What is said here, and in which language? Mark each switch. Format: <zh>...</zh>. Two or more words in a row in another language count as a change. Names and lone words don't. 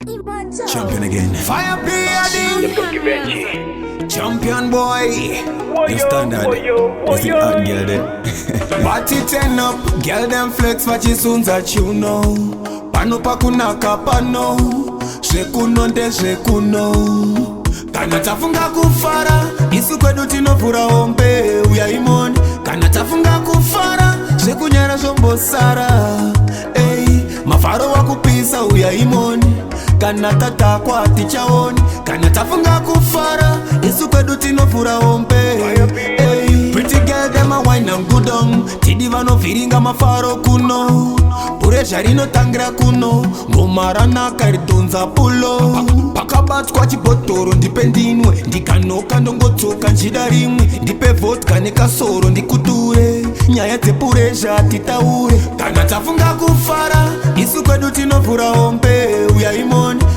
<en>Champion again. Fire P, Adi. Champion. Champion boy. Woyo, Your standard. woyo, Is it woyo. hot girl then? Party turn up. Girl them flex</en> <sn>vachisunza chiuno. Pano pakunaka pano. Zvekuno ndezvekuno. Kana tafunga kufara, isu kwedu tinovhura hombe, uya imoni. Kana tafunga kufara, zvekunyara zvombosara. Ey, mafaro wakupisa, uya imoni. Kana tatakwa, hatichaoni. Kana tafunga kufara, isu kwedu tinovhura hombe.</sn> <en>Ey, pretty girl, them a wine and good on.</en> <sn>Tidi vanovhiringa mafaro kuno. Purezha rinotangira kuno. Ngoma ranaka ridhonza pulo. Pa-, pakabatwa chibhotoro ndipe ndinwe. Ndikanoka ndongotsoka njida rimwe. Ndipe vodka nekasoro ndikuture. Nyaya dzepurezha titaure. Kana tafunga kufara, isu kwedu tinovhura hombe, uya imoni.</sn>